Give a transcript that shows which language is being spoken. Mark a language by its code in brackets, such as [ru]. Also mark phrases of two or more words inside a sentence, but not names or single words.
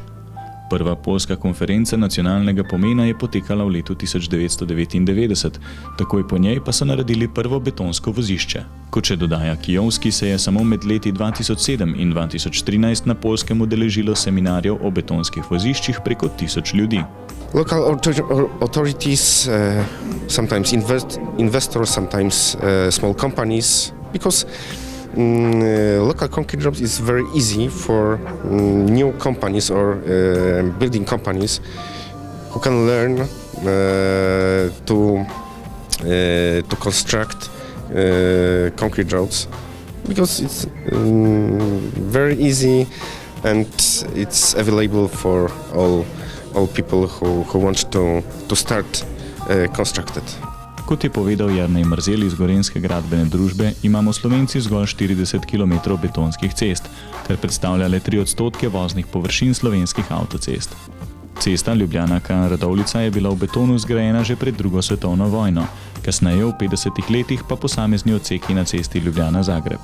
[sl] Prva poljska konferenca nacionalnega pomena je potekala v letu 1999, takoj po njej pa so naredili prvo betonsko vozišče. Kot še dodaja Kijowski, se je samo med leti 2007 in 2013 na Poljskem udeležilo seminarjev o betonskih voziščih preko 1000 ljudi. [en] Local authorities, sometimes investors, sometimes small companies, because local concrete jobs is very easy for new companies or building companies who can learn to construct concrete roads, because it's very easy and it's available for all people who want to start constructed. [sl] Kot je povedal Jernej Mrzel iz Gorenjske gradbene družbe, imamo Slovenci zgolj 40 km betonskih cest, kar predstavlja le 3% voznih površin slovenskih avtocest. Cesta Ljubljana-Kranj-Radovljica je bila v betonu zgrajena že pred drugo svetovno vojno, kasneje v 50 letih pa posamezni odseki na cesti Ljubljana-Zagreb.